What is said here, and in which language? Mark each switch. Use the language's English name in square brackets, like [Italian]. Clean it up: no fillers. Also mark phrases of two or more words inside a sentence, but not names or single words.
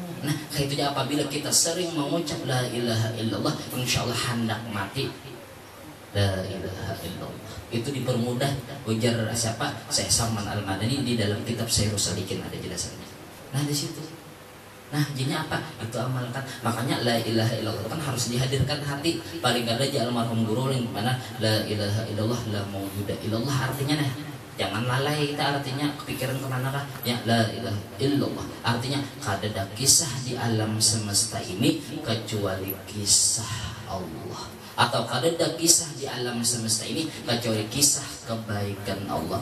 [Indonesian] Nah, kayak itu apabila kita sering mengucap [Arabic] لا إله إلا الله, إن شاء الله [Indonesian] hendak mati. [Arabic] لا إله إلا الله [Indonesian] itu dipermudah. Ujar siapa? Syekh Salman Al-Madani di dalam kitab Syairus Salikin ada jelasannya. Nah di situ. Nah jadinya apa? Itu amalkan. Makanya la ilaha illallah kan harus dihadirkan hati. Paling gak ada almarhum guru yang mana [Arabic] لا إله إلا الله لا موجود إلا الله [Indonesian] artinya nah. Jangan lalai kita artinya kepikiran kemana kah? Ya [Arabic] لا إله إلا الله [Indonesian] artinya kadada kisah di alam semesta ini kecuali kisah Allah. Atau kadada kisah di alam semesta ini kecuali kisah kebaikan Allah.